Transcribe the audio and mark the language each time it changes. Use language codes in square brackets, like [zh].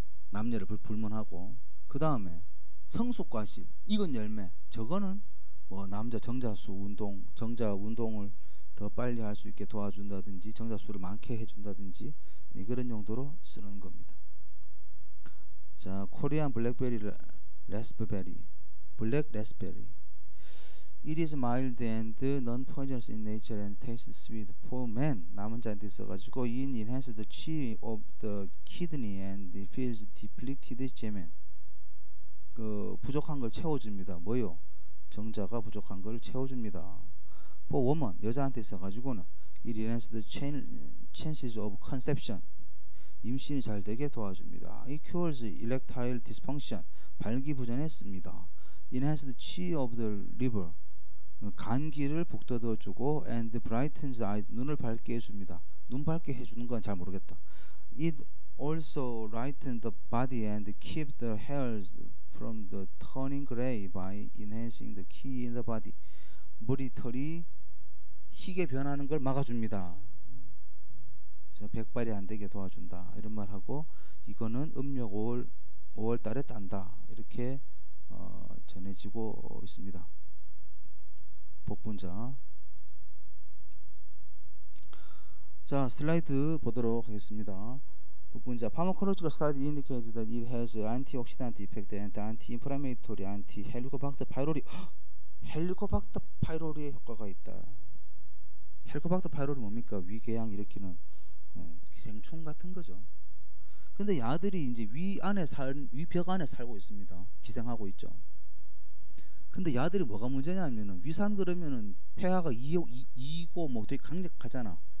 [ko] 남녀를 불문하고. 그 다음에 성숙과실, 익은 열매, 저거는 뭐 남자 정자 운동을 더 빨리 할 수 있게 도와준다든지 정자 수를 많게 해준다든지 그런 용도로 쓰는 겁니다. 자, 코리안 블랙베리 레스베리, 블랙 레스베리. [en] It is mild and non-poisonous in nature and tastes sweet for man. [ko] 남은 자한테 있어가지고 [en] it enhances the chi of the kidney and fills depleted semen. [ko] 그 부족한 걸 채워줍니다. 뭐요? 정자가 부족한 걸 채워줍니다. [en] for woman, [ko] 여자한테 있어가지고는 [en] it enhances the chances of conception. [ko] 임신이 잘 되게 도와줍니다. [en] It cures erectile dysfunction. [ko] 발기부전에 씁니다. [en] Enhances the chi of the liver. [ko] 간기를 북돋워주고 [en] and brightens eye. [ko] 눈을 밝게 해줍니다. 눈 밝게 해주는 건 잘 모르겠다. [en] It also lightens the body and keeps the hairs from the turning gray by enhancing the ki in the body. [ko] 머리털이 희게 변하는 걸 막아줍니다. 백발이 안 되게 도와준다 이런 말하고, 이거는 음력 5월 달에 딴다 이렇게 전해지고 있습니다. 복분자. 자, 슬라이드 보도록 하겠습니다. 복분자. [en] Pharmacological study indicates that it has antioxidant effect and anti-inflammatory, anti-helicobacter pylori. [ko] 헬리코박터 파이로리의 효과가 있다. 헬리코박터 파이로리 뭡니까? 위궤양 일으키는 기생충 같은 거죠. 근데 야들이 이제 위벽 안에 살고 있습니다. 기생하고 있죠. 근데 야들이 뭐가 문제냐면은 위산 그러면은 폐하가 이고 뭐 되게 강력하잖아.